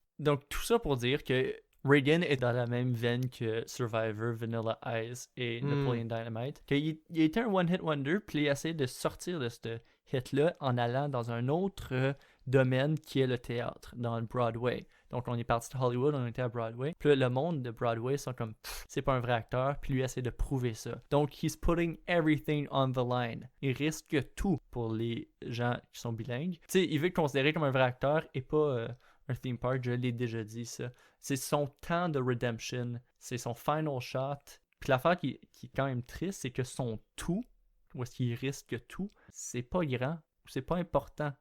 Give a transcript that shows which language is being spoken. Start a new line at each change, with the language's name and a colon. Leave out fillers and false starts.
French: Donc, tout ça pour dire que Reagan est dans la même veine que Survivor, Vanilla Ice et Napoleon Dynamite. Il était un one-hit wonder, puis il essaie de sortir de ce hit-là en allant dans un autre domaine qui est le théâtre, dans le Broadway. Donc, on est parti de Hollywood, on était à Broadway. Puis là, le monde de Broadway sont comme, c'est pas un vrai acteur, puis lui essaie de prouver ça. Donc,
English: he's putting everything on the line.
French: Il risque tout pour les gens qui sont bilingues. Tu sais, il veut être considéré comme un vrai acteur et pas un theme park, je l'ai déjà dit ça. C'est son temps de redemption, c'est son final shot. Puis l'affaire qui est quand même triste, c'est que son tout, où est-ce qu'il risque tout, c'est pas grand, c'est pas important.